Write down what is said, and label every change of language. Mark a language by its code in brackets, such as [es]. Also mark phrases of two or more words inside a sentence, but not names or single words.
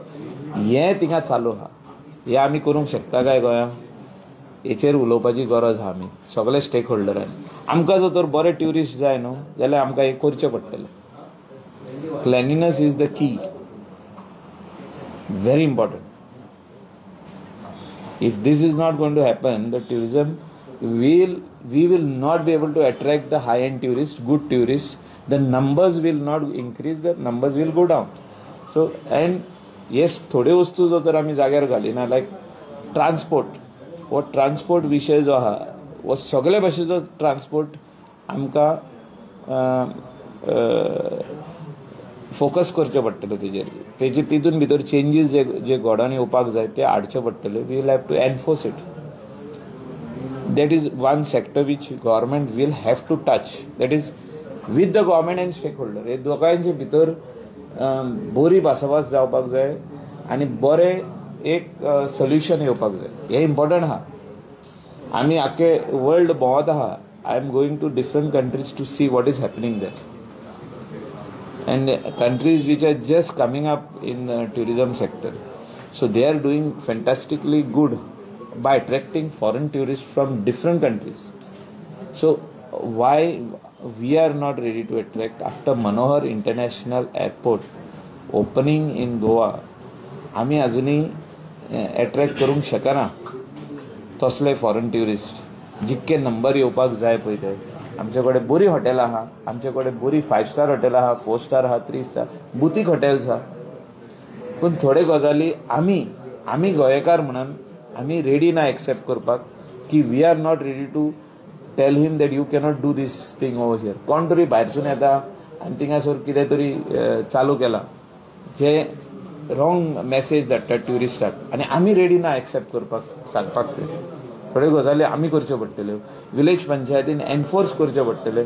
[kok] हें थिंगा चालू आहा. हें आमी करूंक शकता काय गोंयांत? हेचेर उलोवपाची गरज आहा. आमी सगळे [en] stake holders. [kok] आमकां जर तर बरे ट्युरिस्ट जाय न्हू जाल्यार आमकां हें करचें पडटलें. [en] cleanliness is the key, very important. If this is not going to happen, the tourism we will not be able to attract the high-end tourists, good tourists. The numbers will not increase, the numbers will go down. So, and yes, [kok] थोडे वस्तू जो तर आमी जाग्यार घालिना, लायक ट्रान्सपोर्ट. वो ट्रान्सपोर्ट विशय जो आहा, वो सगळे भाशेचो ट्रान्सपोर्ट आमकां फोकस करचें पडटलें तेजेर. तितून भितर चेंजीस जे घडोवन येवपाक जाय ते हाडचे पडटले. [en] We will have to enforce it. That is one sector which government will have to touch. That is with the government and stake holder. [kok] हे दोगांयचे भितर बरी भासाभास जावपाक जाय आनी बरें एक सोल्युशन येवपाक जाय. हें इम्पॉर्टंट आहा. आमी आख्खे वर्ल्ड भोंवत आहा. [en] I am going to different countries to see what is happening there. And countries which are just coming up in the tourism sector, so they are doing fantastically good by attracting foreign tourists from different countries. So why we are not ready to attract? After Manohar International Airport opening in Goa, [kok] आमी अजुनी [en] attract [kok] करूंक शकना तसले [en] foreign tourist. [kok] जितके नंबर येवपाक जाय पळय ते. आमचे कडेन बरी हॉटेल आहा, आमचे कडेन बरी [en] 5 star hotel [kok] आहा, 4 स्टार आहा, [en] 3 star boutique hotels [kok] आहा. पूण थोडे गजाली आमी गोंयकार म्हणून आमी रेडी ना एक्सेप्ट करपाक की [en] we are not ready to tell him that you cannot do this thing over here. [kok] कोण तरी भायरसून येता आनी थिंगासर कितें तरी चालू केलां जे [en] wrong message [kok] धाडटा ट्युरिस्टाक आनी आमी रेडी ना एक्सेप्ट करपाक सांगपाक. ते थोडे गजाली आमी करच्यो पडटल्यो. विलेज पंचायतीन एनफोर्स करचे पडटले.